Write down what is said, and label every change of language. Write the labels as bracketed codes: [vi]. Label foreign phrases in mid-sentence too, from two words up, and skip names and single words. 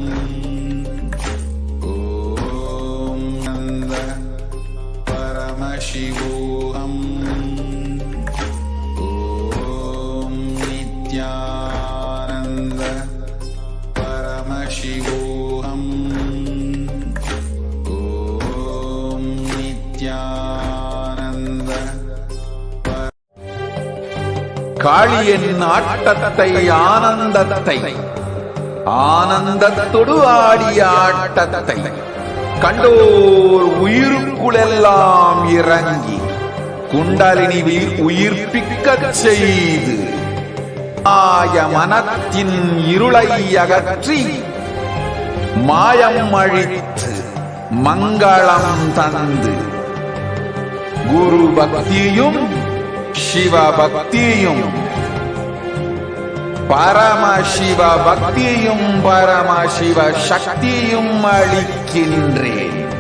[sa] ॐ नन्द परमशिवोहम्. ॐ नित्यानन्द परमशिवोहम्. ॐ नित्यानन्द. [ta] காளியின் ஆட்டத்தை ஆனந்தத்தை ஆனந்தத்தொடு ஆடிய ஆட்டத்தை கண்டோர் உயிருக்குளெல்லாம் இறங்கி குண்டலினிவில் உயிர்ப்பிக்கச் செய்து மாய மனத்தின் இருளை அகற்றி மாயம் அழித்து மங்களம் தந்து குரு பக்தியும் சிவ பக்தியும் பரமசிவ பக்தியும் பரமசிவ சக்தியும் அளிக்கின்றேன்.